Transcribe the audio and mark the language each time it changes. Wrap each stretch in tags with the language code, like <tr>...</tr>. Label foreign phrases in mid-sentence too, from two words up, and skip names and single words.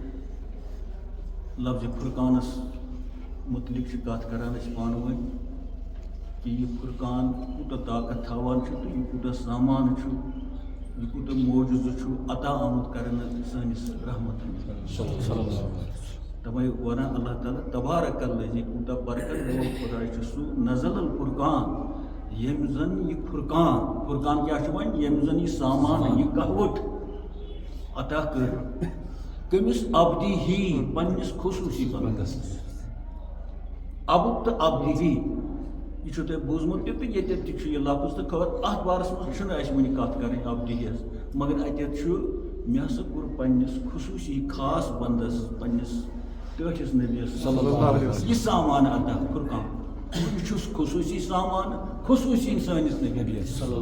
<ks>لفظِ فرقانس متعلق چھِ کتھ کران أسۍ پانہٕ ؤنۍ کہِ یہِ فرقان کوٗتاہ طاقت تھاوان چھُ تہٕ یہِ کوٗتاہ سامان چھُ یہِ کوٗتاہ موجوٗزٕ چھُ عطا آمُت کرنہٕ سٲنِس رحمتن تَوَے وَنان اللہ تعالیٰ</ks> <ar>تبارک الذی</ar> <ks>کوٗتاہ برکت وول خۄداے چھُ سُہ</ks> <ar>نزل الفرقان</ar> <ks>ییٚمۍ زن یہِ فرقان کیٛاہ چھُ وۄنۍ ییٚمۍ زن یہِ سامان یہِ کہوٹ عطا کٔر کٔمِس</ks> <ar>عبدی ہی</ar> <ks>پننِس خصوٗصی بندس عبد تہٕ</ks> <ar>عبدی ہی</ar> <ks>یہ چھُو تۄہہِ بوٗزمُت تہِ تہٕ ییٚتٮ۪تھ تہِ چھُ یہِ لفظ تہٕ خٲر اتھ بارس منٛز چھُنہٕ اَسہِ وٕنہِ کتھ کرٕنۍ عبدی ہس مگر اَتٮ۪تھ چھُ مےٚ ہسا کوٚر پننِس خصوٗصی خاص بندس پننِس ٹٲٹھِس نبیس یہِ سامان عطا فرقان یہ چھُس خصوٗصی سامان خصوٗصی سٲنِس نبیس</ks>